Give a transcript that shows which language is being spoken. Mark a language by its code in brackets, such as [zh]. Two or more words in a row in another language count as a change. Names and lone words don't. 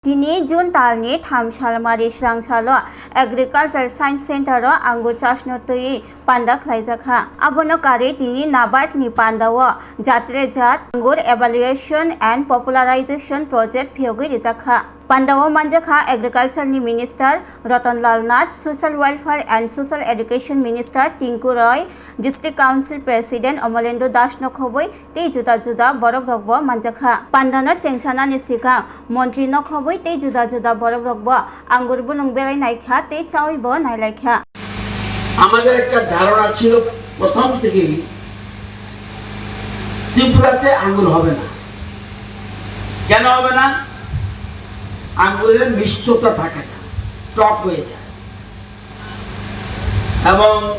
[trp] Dini Jun talni tham salmari srang salo [en] agriculture science center [trp] ro angur chasno tui panda khlaijaka abono kare dini nabat ni pandawo jatre jat angur [en] evaluation and popularization project [trp] phiogui rijaka Pandawo manjaka agriculture ni minister Ratan Lal Nath, [en] social welfare and social education minister [trp] Tinku Roy, [en] district council president [trp] Amalendo Das Nokhoboi te juda juda borok rokbo manjaka Pandana chengsana ni sikang montri nokhoboi te juda juda borok rokbo angur bunung belai naikha te chawibo nailaikha [bn] আমাদের একটা ধারণা ছিল প্রথম থেকেই ত্রিপুরাতে আঙ্গুর হবে না কেন হবে না আঙ্গুরের মিষ্টতা থাকে না টক হয়ে যায় এবং